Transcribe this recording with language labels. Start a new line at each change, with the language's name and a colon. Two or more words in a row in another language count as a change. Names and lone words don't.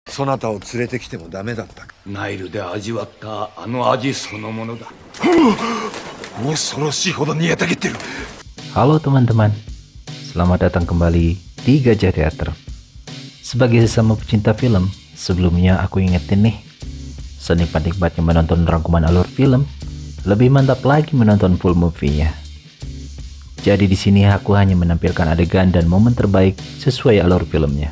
Japanese: そなたを連れてきてもダメだった。ナイルで味わったあの味そのものだ。恐ろしいほど煮えたぎってる。
Indonesian: Halo teman-teman, selamat datang kembali di Gajah Teater. Sebagai sesama pecinta film, sebelumnya aku ingetin nih, senikmat-nikmatnya menonton rangkuman alur film, lebih mantap lagi menonton
English: full movie-
Indonesian: nya. Jadi di sini aku hanya menampilkan adegan dan momen terbaik sesuai alur filmnya.